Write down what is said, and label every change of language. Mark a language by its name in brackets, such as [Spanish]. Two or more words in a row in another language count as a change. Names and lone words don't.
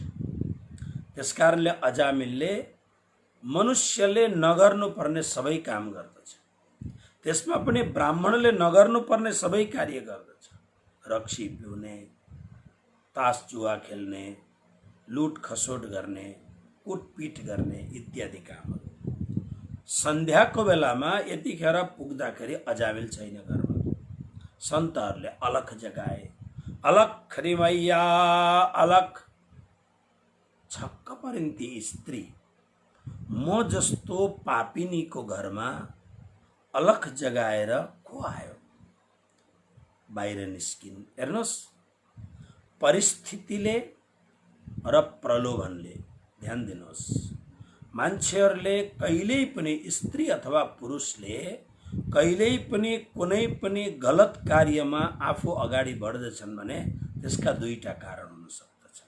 [Nepali] त्यसकारणले अजामिलले मनुष्यले नगर्नुपर्ने सबै काम गर्दछ, त्यसमा पनि ब्राह्मणले नगर्नुपर्ने सबै कार्य गर्दछ। रक्सी पिउने, तास जुवा खेल्ने, लुट खसोट गर्ने, कुटपिट गर्ने इत्यादि कामहरू। सन्ध्याको बेलामा यतिखेर पुग्दाखेरि अजामिल छैन घरमा। सन्तहरूले अलख जगाए, अलख रे मैया अलख। छक्क परिन् ती स्त्री, म जस्तो पापिनीको घरमा अलख जगाएर को आयो? बाहिर निस्किन्। हेर्नुहोस्, परिस्थितिले र प्रलोभनले, ध्यान दिनुहोस्, मान्छेहरूले कहिल्यै पनि स्त्री अथवा पुरुषले कहिल्यै पनि कुनै पनि गलत कार्यमा आफू अगाडि बढ्दछन् भने त्यसका दुईटा कारण हुन सक्दछन्।